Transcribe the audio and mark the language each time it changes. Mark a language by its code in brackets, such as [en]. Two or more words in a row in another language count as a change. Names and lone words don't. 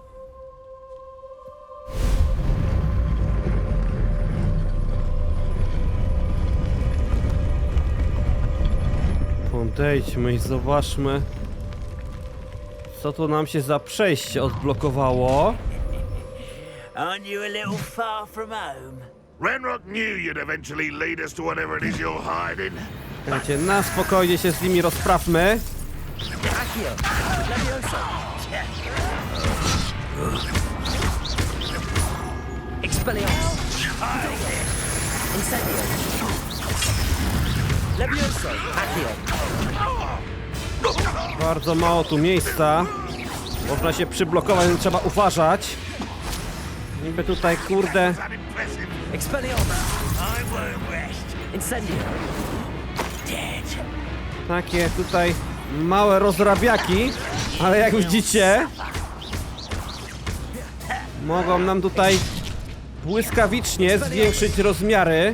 [pl] Podejdźmy i zobaczmy, co tu nam się za przejście odblokowało. [en] Aren't you a little far from home? Renrock knew you'd eventually lead us to whatever it is you're hiding. [pl] Słuchajcie, na spokojnie się z nimi rozprawmy. Expelliarmus. Incendio. Levioso. Accio. Bardzo mało tu miejsca. Można się przyblokować, więc trzeba uważać. Niby tutaj, kurde... Takie tutaj małe rozrabiaki, ale jak widzicie, mogą nam tutaj błyskawicznie zwiększyć rozmiary.